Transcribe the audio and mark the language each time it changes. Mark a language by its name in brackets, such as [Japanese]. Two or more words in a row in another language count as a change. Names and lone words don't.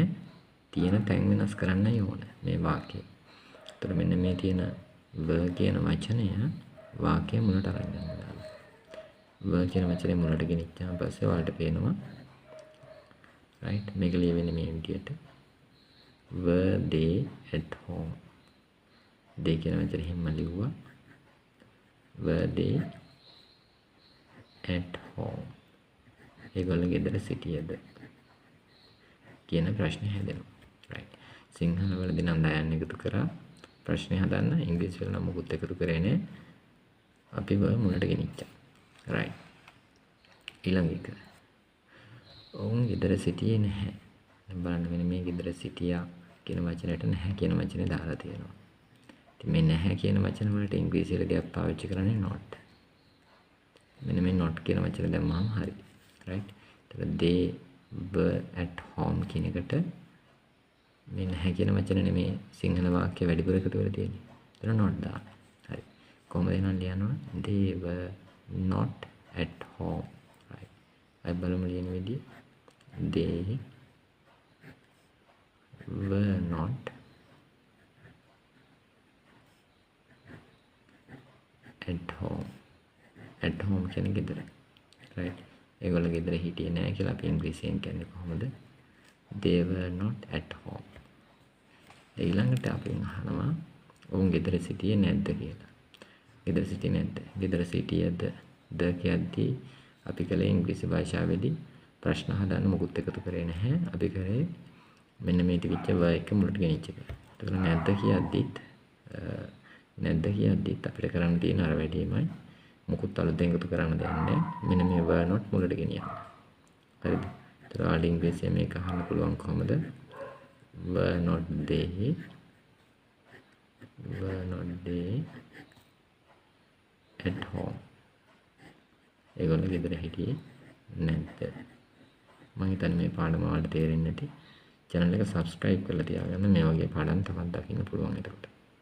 [Sinhala] තියෙන තැන් වෙනස් කරන්නයි ඕන මේ වාක්‍යය. එතකොට මෙන්න මේ තියෙන were කියන වචනය වාක්‍ය මුලට අරන් යනවා. were කියන වචනේ මුලට ගෙනිච්චාම පස්සේ ඔයාලට පේනවා right මේක ලියවෙන්නේ මේ විදිහට [English] were they at home. [Sinhala] they කියන වචනේ හිම්ම ලිව්වා [English] were they at home. [Sinhala] ඒගොල්ලෝ ගෙදර සිටියද කියන ප්‍රශ්නේ හැදෙනවා. right සිංහල වලදී නම් දයන්න එකතු කරා ප්‍රශ්නේ හදන්න. ඉංග්‍රීසි වල නම් මොකුත් එකතු කරේ නෑ. අපි were මුලට ගෙනිච්චා. right ඊළඟ එක ඔවුන් ගෙදර සිටියේ නැහැ. දැන් බලන්න මෙන්න මේ ගෙදර සිටියා කියන වචනයට නැහැ කියන වචනේ දාලා තියෙනවා. ඉතින් මේ නැහැ කියන වචන වලට ඉංග්‍රීසියේදී අපි පාවිච්චි කරන්නේ not. මෙන්න මේ not කියන වචනේ දැම්මම හරි. right එතකොට [English] they were at home [Sinhala] කියන එකට මේ නැහැ කියන වචනේ නෙමේ සිංහල වාක්‍ය වැඩිපුර එකතු වෙලා තියෙන්නේ. එතන not දාන්න. හරි. කොහොමද එනවා ලියනවා? [English] they were not at home. [Sinhala] right අය බලමු ලියන විදිය. [English] they were not at home. at home [Sinhala] කියන්නේ ගෙදර. right ඒගොල්ලෝ ගෙදර හිටියේ නැහැ කියලා අපි ඉංග්‍රීසියෙන් කියන්නේ කොහොමද? [English] they were not at home. [Sinhala] ඊළඟට අපි අහනවා ඔවුන් ගෙදර සිටියේ නැද්ද කියලා. ගෙදර සිටියේ නැද්ද? ගෙදර සිටියද ද කියද්දී අපි කලේ ඉංග්‍රීසි භාෂාවේදී ප්‍රශ්න හදන්න මොකුත් එකතු කරේ නැහැ. අපි කරේ මෙන්න මේ තිබිච්ච were එක මුලට ගෙනිච්ච එක. ඒතකොට නැද්ද කියද්දිත් අපිට කරන්න තියෙන අර වැඩේමයි. මොකුත් අලුතෙන් එකතු කරන්න දෙයක් නැහැ. මෙන්න මේ [English] were not [Sinhala] මුලට ගෙනියන්න. හරිද? ඒතකොට ආල් ඉංග්‍රීසියෙන් මේක අහන්න පුළුවන් කොහොමද? [English] were not they at home. [Sinhala] ඒගොල්ලෝ ගෙදර හිටියේ නැද්ද? මම හිතන්නේ මේ පාඩම වලට තේරෙන්නේ නැති. channel එක subscribe කරලා තියාගන්න. මේ වගේ පාඩම් තවත් දකින්න පුළුවන් එතකොට.